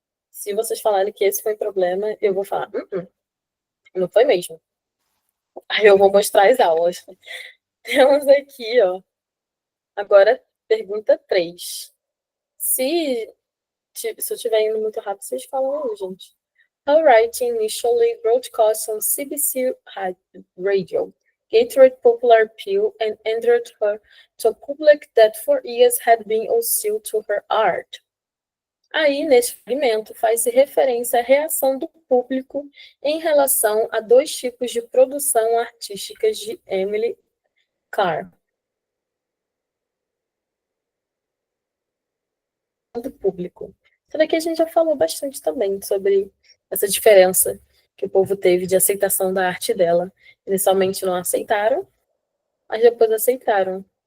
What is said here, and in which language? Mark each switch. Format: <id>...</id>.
<pt>Se vocês falarem que esse foi o problema, eu vou falar, não foi mesmo. Aí eu vou mostrar as aulas. Temos aqui, ó, agora pergunta 3. Se eu estiver indo muito rápido, vocês falam aí, gente.</pt> <en>Her writing initially broadcast on CBC Radio, gained popular appeal and endeared her to a public that for years had been hostile to her art.</en> <pt>Aí, neste fragmento, faz-se referência à reação do público em relação a dois tipos de produção artísticas de Emily Carr. Do público. Isso daqui a gente já falou bastante também sobre essa diferença que o povo teve de aceitação da arte dela. Inicialmente não aceitaram, mas depois aceitaram.</pt>